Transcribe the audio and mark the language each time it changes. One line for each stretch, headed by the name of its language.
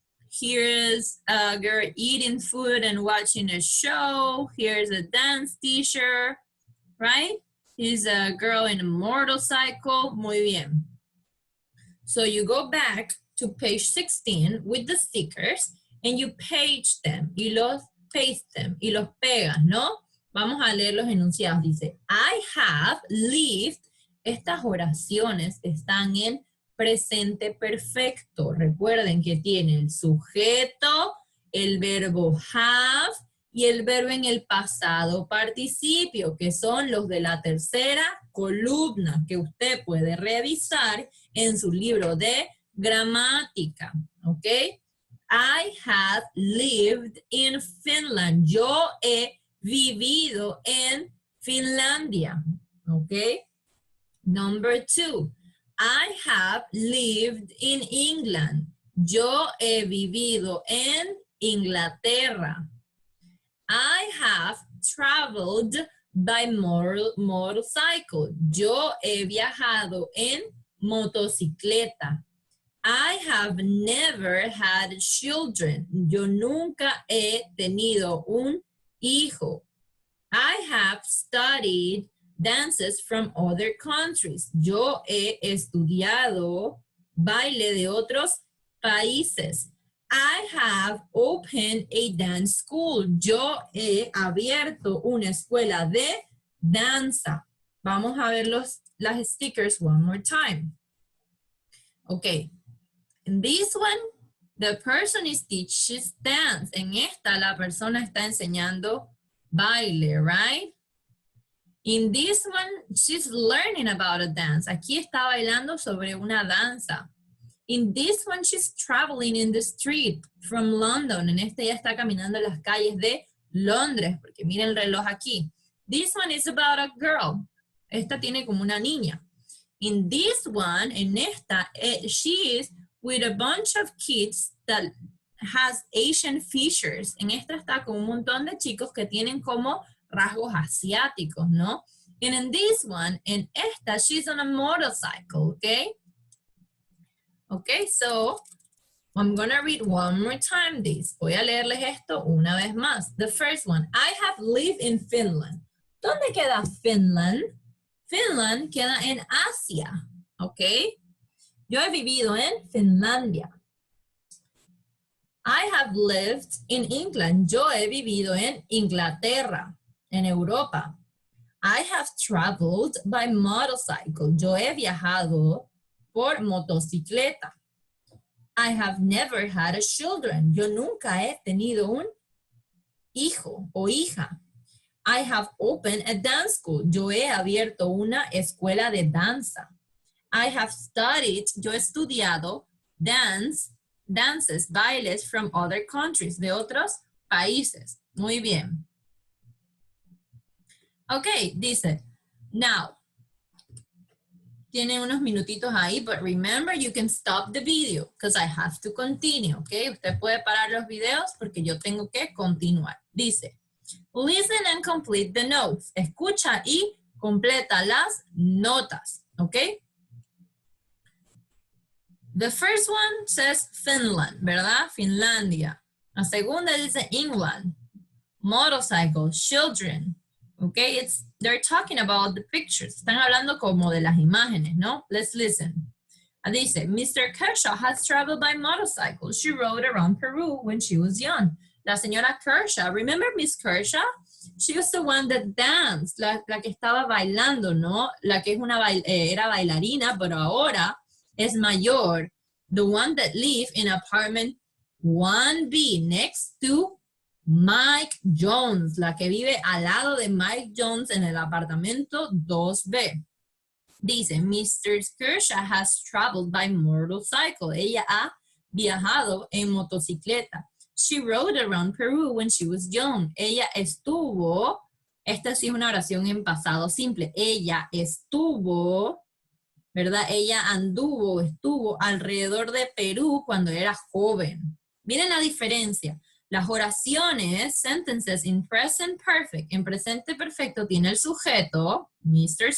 English: Here's a girl eating food and watching a show. Here's a dance teacher, right? Here's a girl in a motorcycle.
Spanish: Muy bien.
English: So you go back to page 16 with the stickers and you page them.
Spanish: Y los
English: paste them,
Spanish: y los pegas, ¿no? Vamos a leer los enunciados. Dice,
English: I have lived.
Spanish: Estas oraciones están en presente perfecto. Recuerden que tiene el sujeto, el verbo have y el verbo en el pasado participio, que son los de la tercera columna que usted puede revisar en su libro de gramática, ¿ok?
English: I have lived in Finland.
Spanish: Yo he vivido en Finlandia. Okay.
English: Number 2. I have lived in England.
Spanish: Yo he vivido en Inglaterra.
English: I have traveled by motorcycle.
Spanish: Yo he viajado en motocicleta.
English: I have never had children.
Spanish: Yo nunca he tenido un hijo.
English: I have studied dances from other countries.
Spanish: Yo he estudiado baile de otros países.
English: I have opened a dance school.
Spanish: Yo he abierto una escuela de danza. Vamos a ver las stickers
English: one more time.
Spanish: Okay.
English: In this one, the person is teaches dance.
Spanish: En esta, la persona está enseñando baile, right?
English: In this one, she's learning about a dance.
Spanish: Aquí está bailando sobre una danza.
English: In this one, she's traveling in the street from London.
Spanish: En este, ella está caminando en las calles de Londres, porque miren el reloj aquí.
English: This one is about a girl.
Spanish: Esta tiene como una niña.
English: In this one,
Spanish: en esta,
English: she is with a bunch of kids that has Asian features.
Spanish: En esta está con un montón de chicos que tienen como rasgos asiáticos, ¿no? And in this one, en esta, she's on a motorcycle, okay?
English: Okay, so I'm gonna read one more time this.
Spanish: Voy a leerles esto una vez más.
English: The first one, I have lived in Finland.
Spanish: ¿Dónde queda Finland? Finland queda en Asia, okay? Yo he vivido en Finlandia.
English: I have lived in England.
Spanish: Yo he vivido en Inglaterra, en Europa.
English: I have traveled by motorcycle.
Spanish: Yo he viajado por motocicleta.
English: I have never had a children.
Spanish: Yo nunca he tenido un hijo o hija.
English: I have opened a dance school.
Spanish: Yo he abierto una escuela de danza.
English: I have studied,
Spanish: yo he estudiado
English: dances,
Spanish: bailes
English: from other countries,
Spanish: de otros países. Muy bien.
English: Ok,
Spanish: dice,
English: now,
Spanish: tiene unos minutitos ahí,
English: but remember you can stop the video because I have to continue, ok?
Spanish: Usted puede parar los videos porque yo tengo que continuar. Dice,
English: listen and complete the notes.
Spanish: Escucha y completa las notas, ok?
English: The first one says Finland, ¿verdad? Finlandia.
Spanish: La segunda dice England.
English: Motorcycle, children. Okay, they're talking about the pictures.
Spanish: Están hablando como de las imágenes, ¿no?
English: Let's listen. Dice, Mr. Kershaw has traveled by motorcycle. She rode around Peru when she was young.
Spanish: La señora Kershaw,
English: remember Miss Kershaw? She was the one that danced,
Spanish: la que estaba bailando, ¿no? La que es era bailarina, pero ahora es mayor.
English: The one that lived in apartment 1B next to Mike Jones,
Spanish: la que vive al lado de Mike Jones en el apartamento 2B. Dice, Mr.
English: Kershaw has traveled by motorcycle.
Spanish: Ella ha viajado en motocicleta.
English: She rode around Peru when she was young.
Spanish: Ella estuvo, esta sí es una oración en pasado simple. Ella estuvo, ¿verdad? Ella estuvo alrededor de Perú cuando era joven. Miren la diferencia. Las oraciones,
English: sentences in present perfect,
Spanish: en presente perfecto tiene el sujeto, Mr.